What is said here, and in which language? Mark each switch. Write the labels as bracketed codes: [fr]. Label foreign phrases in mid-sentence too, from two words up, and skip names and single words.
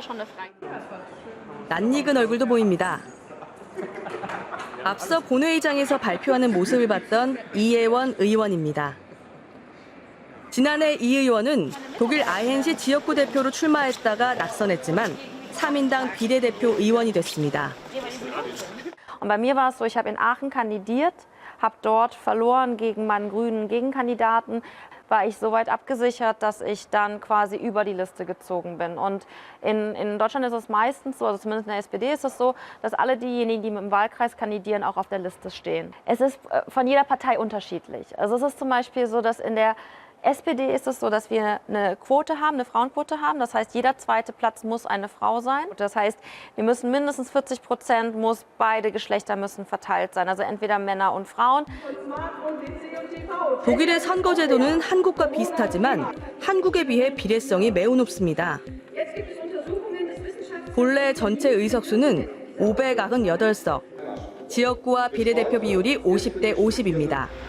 [ko] 낯익은 얼굴도 보입니다. 앞서 본회의장에서 발표하는 모습을 봤던 이혜원 의원입니다. 지난해 이 의원은 독일 아헨시 지역구 대표로 출마했다가 낙선했지만 3인당 비례대표 의원이 됐습니다. [de] Und bei mir war es so, ich habe in Aachen kandidiert, habe dort verloren gegen meinen grünen Gegenkandidaten, war ich so weit abgesichert, dass ich dann quasi über die Liste gezogen bin. Und in Deutschland ist es meistens so, also zumindest in der SPD ist es so, dass alle diejenigen, die im Wahlkreis kandidieren, auch auf der Liste stehen. Es ist von jeder Partei unterschiedlich. Also es ist zum Beispiel so, dass in der SPD ist es so, dass wir eine Quote haben, eine Frauenquote haben. Das heißt, jeder zweite Platz muss eine Frau sein. Das heißt, wir müssen mindestens 40%, beide Geschlechter müssen verteilt sein. Also entweder Männer und Frauen. [ko] 독일의 선거제도는 한국과 비슷하지만 한국에 비해 비례성이 매우 높습니다. 본래 전체 의석수는 598석, 지역구와 비례대표 비율이 50대 50입니다.